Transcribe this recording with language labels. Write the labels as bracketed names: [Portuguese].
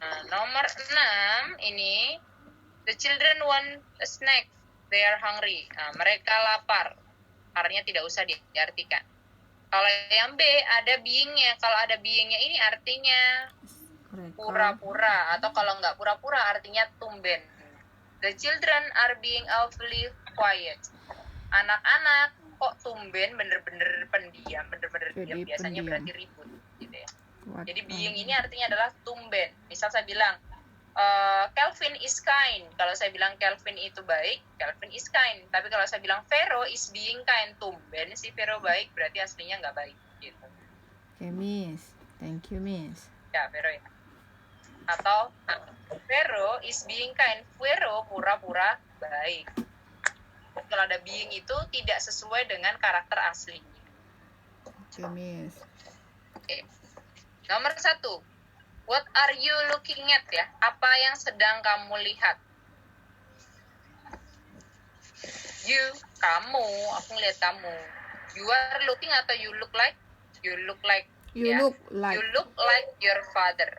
[Indonesian] Nomor 6 ini, [English] the children want a snack, they are hungry. [Indonesian] Mereka lapar. Artinya tidak usah diartikan. Kalau yang B ada being-nya. Kalau ada being-nya ini artinya pura-pura, atau kalau nggak pura-pura artinya tumben. [English] The children are being awfully quiet. [Indonesian] Anak-anak kok tumben bener-bener pendiam, bener-bener diam. Biasanya berarti ribut gitu ya. Jadi being ini artinya adalah tumben. Misal saya bilang [English] Kelvin is kind. [Indonesian] Kalau saya bilang Kelvin itu baik, Kelvin is kind. Tapi kalau saya bilang [English] Vero is being kind, [Indonesian] tumben si Vero baik, berarti aslinya nggak baik gitu. [English] Oke, Miss. Thank you, Miss. [Indonesian] Ya, Vero ya. Atau [English] Vero is being kind, [Indonesian] Vero pura-pura baik. Kalau ada being itu tidak sesuai dengan karakter aslinya. Oke, Miss. Oke. Nomor 1. [English] What are you looking at [Indonesian] ya? Apa yang sedang kamu lihat? [English] You, [Indonesian] kamu, aku ngeliat kamu. [English] You are looking atau you look like? You look like. You ya? look like. You look like your father.